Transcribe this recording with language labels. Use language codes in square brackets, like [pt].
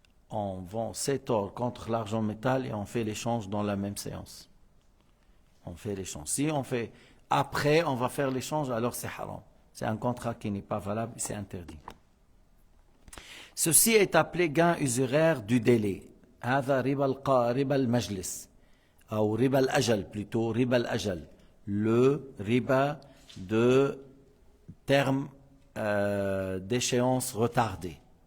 [fr] On vend cet or contre l'argent métal et on fait l'échange dans la même séance. On fait l'échange. Si on fait après, on va faire l'échange, alors c'est haram. C'est un contrat qui n'est pas valable, c'est interdit. Ceci est appelé gain usuraire du délai. [ar] هذا ربا المجلس أو ربا الأجل plutôt ربا الأجل. [fr] Le riba de terme d'échéance retardée.